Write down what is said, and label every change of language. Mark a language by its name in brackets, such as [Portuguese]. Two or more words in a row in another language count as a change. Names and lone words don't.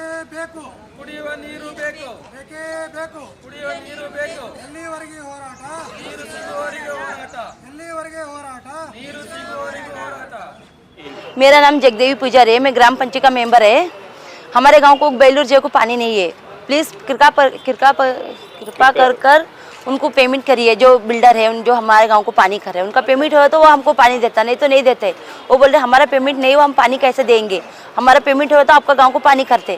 [Kannada] ಬೇಕು, ಕುಡಿಯುವ ನೀರು ಬೇಕು, ಬೇಕೇ ಬೇಕು. ಕುಡಿಯುವ ನೀರು ಬೇಕು. ಎಲ್ಲಿವರೆಗೆ ಹೋರಾಟ, ನೀರು ಸಿಗುವವರೆಗೆ ಹೋರಾಟ, ಎಲ್ಲಿವರೆಗೆ ಹೋರಾಟ. ನೀರು ಸಿಗುವವರೆಗೆ ಹೋರಾಟ. [Hindi] मेरा नाम जगदेवी पुजारी है, मैं ग्राम पंचायत का मेंबर है। हमारे गांव को बेलूर जे को पानी नहीं है। प्लीज़ कृपा कर उनको पेमेंट करिए। जो बिल्डर है जो हमारे गांव को पानी कर रहे हैं, उनका पेमेंट हो तो वो हमको पानी देता, नहीं तो नहीं देते। वो बोल रहे हमारा पेमेंट नहीं हो, हम पानी कैसे देंगे? हमारा पेमेंट हो तो आपका गांव को पानी करते।